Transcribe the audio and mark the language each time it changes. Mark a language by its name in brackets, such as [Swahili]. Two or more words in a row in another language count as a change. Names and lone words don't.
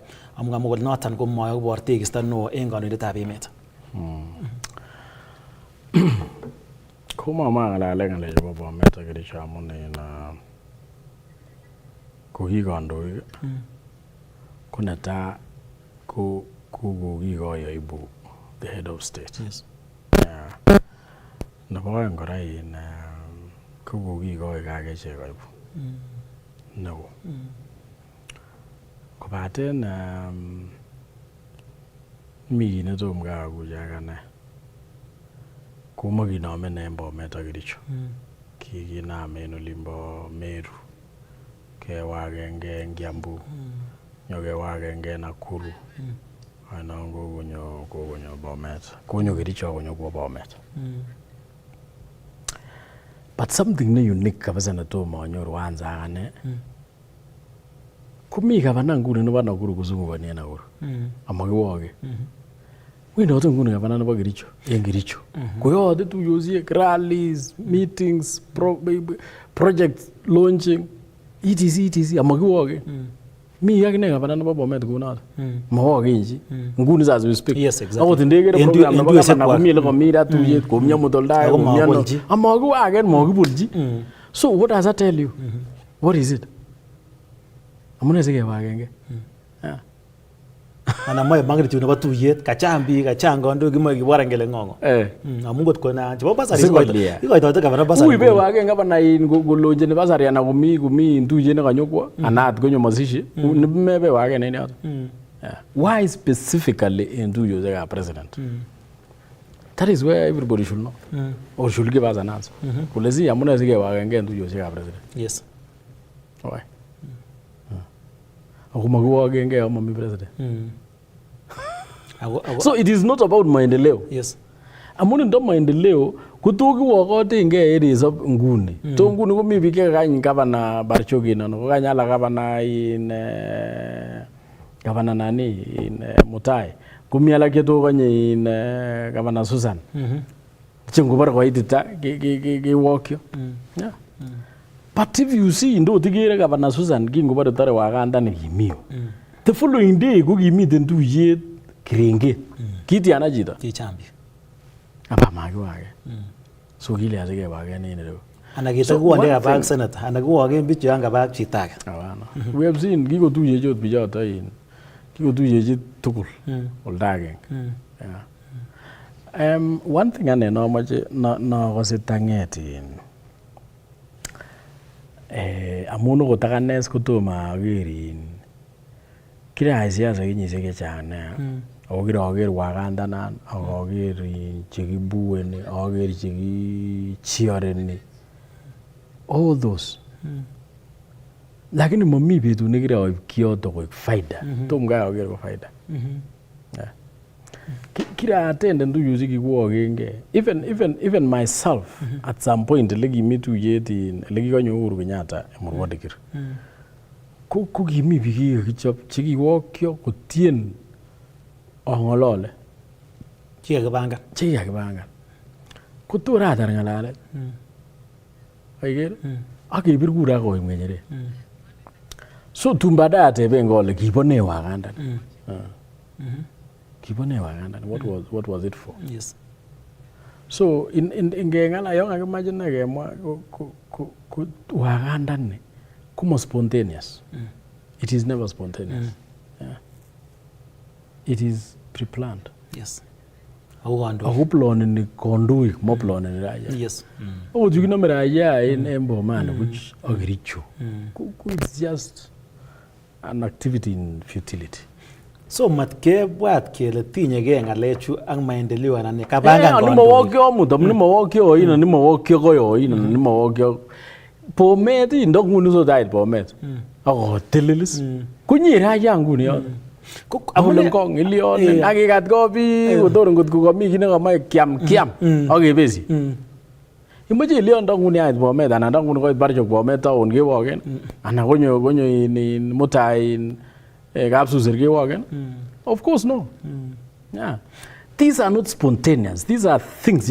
[Kalenjin] Amun ngamwa kole noton komwoe kobor tekisto neo en kandoindetab emet. Komamwa ng'alalen ng'alek chebo Bomet ak Kericho amun en ko ki kandoik ko netai ko kokikoi aibu [English] the head of state. Yes. [Kalenjin] Nebo oeng kora in ko kokikoi kakechek aibu neo. Kobaten mi kit netom kakuye ak ane komakinome en Bomet ak Kericho. Kikinam en olimbo Meru, kewagenge en Kiambu, nyokewagenge en Nakuru, anan kokonyo Bomet, konyo Kericho konyo kwa Bomet. [English] But something [Kalenjin] ne unique kabisa netomo anyoru anza ane komi gavana nguni nebo Nakuru kuzungukani en Nakuru amakiwoge. Wendote nguni gavana nebo Kericho en Kericho koyote tuyosiek, [English] rallies, meetings, project launching etc amakiwoge. [Kalenjin] Mi akine gavana nebo Bomet kunoto mawoge inji nguni sasa [English] we speak. Yes, exactly. [Kalenjin] Akot ndegere program nebo gavana komi le komira tuyet komnya mutoldae komnya amakiwagen makibulji. [English] So what does that tell you? What is it? [Kalenjin] Amune sikewagenge? Ana moe magnitude nebo tuyet kachang biik kachang kandoik kimoe kibor ngele ngongo. Amun kot kona chebo basari ikoitote gavana basari. Uibe wage gavana in golonje basari ana komi tuyet ne kanyokwo anat konyo masishi mebe wage nene yoto. [English] Why specifically in tuyosiekab president? That is where everybody should know. Or should give us an answer. [Kalenjin] Kulezi amune sikewagenge en tuyosiekab president. [English] Yes. Why? [Kalenjin] Akumakiwagenge amami president. [English] So it is not about maendeleo. Yes. [Kalenjin] Amun ndo maendeleo kutokiwokote nge en resop nguni. To nguni komi biik chekakany gavana Barchogi nano kokanyala gavana in gavana nani in Mutai. Komi alak chetokanye in gavana Susan. Chengobar koitita kewokyo. [English] Yeah. But if you see [Kalenjin] ndo tigere gavana Susan kingobare tare waganda nekimiyo. [English] The following day [Kalenjin] kokimiten tuyet [English] Kiringet. [Kalenjin] Kitiana chito. Kichambi. Aba makiwage. So kile asikewage nini leo. Ana kitakuwa kabak senator. Ana kuwage bichu yanga kabak chitake. [English] We have seen [Kalenjin] kikotuye chot bichoto in. Kikotuye chit tugul. Oldage. [English] One thing [Kalenjin] ane nomoche nokose tanget in amun okot akanes kotomo aker in kirayai siasa kenyisiek chechang nea. Ako kiraker wagandanan, akaker chekibueni, akaker chekichioreni. [English] All those. [Kalenjin] Lakini mami betut nekiraoib kioto koik faida. Tom kai aker ko faida. Kira-attend tuyosiek kikiwokenge. [English] Even myself at some point [Kalenjin] lekimi tuyet in lekikonyo Uhuru Kenyatta Emurua Dikir. Ko kimi biik kichop chekiwokyo kotien ongolole. Chekakibangan. Kotor atar ngalalet. Aiker? Akebir kura koim kenyeret. So tun baadaye ateben kole kibo ne wagandan. Kibo ne wagandan. [English] What was it for? Yes. [Kalenjin] So ingengala yon kakimachine kemwa wagandan ni kuma spontaneous. [English] It is never spontaneous. It is pre-planned. Yes. [Kalenjin] Ako ploneni kondoik, mo ploneni raia. [English] Yes. [Kalenjin] Ako tukinome raia en Bomani which Kericho. [English] It's just an activity in futility. [Kalenjin] So matkebwat kele tinyegei ngalechu ak maendeleo anan kabangan ni mawokyo muto ni mawokyo ino ni mawokyo koyo ino ni mawokyo Bomet ndo nguni so dait Bomet ako telelis kunyira yangu ni yo amune kong ilion akikat kobi kotor ngot komi kine kamae kiam akebesi imache ilion ndo nguni ait Bomet anan ndo nguni koit barchok Bomet town kewoken anan konyo in mutai kapsusir kewoken [English] of course no yeah these are not spontaneous these are things you